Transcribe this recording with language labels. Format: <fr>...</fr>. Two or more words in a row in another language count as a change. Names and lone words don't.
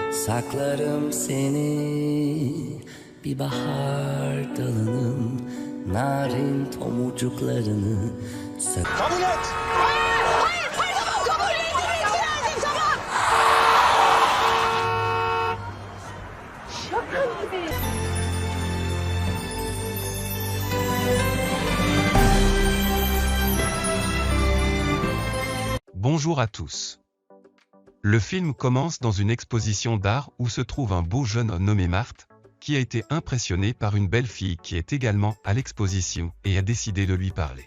<tr>Saklarım seni bir bahar dalının narin tomurcuklarını Kabul et! Hayır, tamam, kabul ettim, tamam. Şaka gibi.</tr> <fr>Bonjour à tous. Le film commence dans une exposition d'art où se trouve un beau jeune homme nommé Marthe, qui a été impressionné par une belle fille qui est également à l'exposition et a décidé de lui parler.</fr>